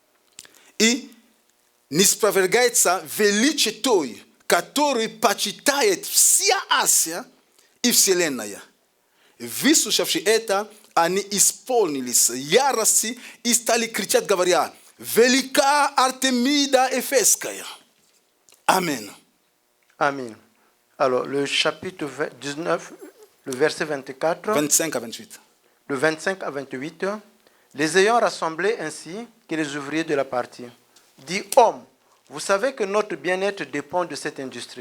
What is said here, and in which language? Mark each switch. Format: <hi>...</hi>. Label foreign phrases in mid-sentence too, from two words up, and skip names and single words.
<ru>И не спровергается величие той, который почитает вся Асия и Вселенная. Выслушавши это, они исполнились ярости и стали кричать, говоря: «Велика Артемида Эфесская».</ru> <fr>Amen. Amen. Alors, le chapitre 19, le verset 24, 25 à 28. le 25 à 28, les ayant rassemblés ainsi que les ouvriers de la partie, dit: hommes, vous savez que notre bien-être dépend de cette industrie.</fr>